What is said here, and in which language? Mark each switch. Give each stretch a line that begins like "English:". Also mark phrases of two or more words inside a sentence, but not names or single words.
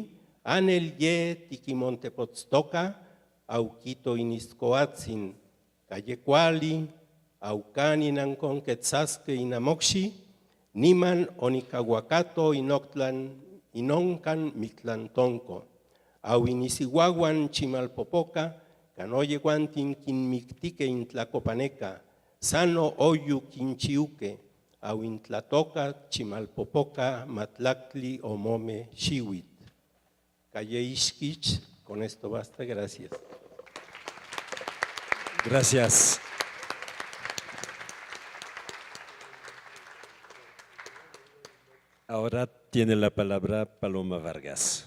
Nahuatl languages: Anel ye tiquimontepotztoca, auquito iniscoatzin, cayecuali, aucaninan conquetzasque inamoxi, niman onicahuacato inoctlan, inoncan mictlantonco, au inisihuahuan chimalpopoca, canoyeguantin quinmictique intlacopaneca, sano oyu quinchiuque, au intlatoca chimalpopoca matlactli omome xihuit. Calle Ixquich,
Spanish: con esto basta, gracias. Gracias. Ahora tiene la palabra Paloma Vargas.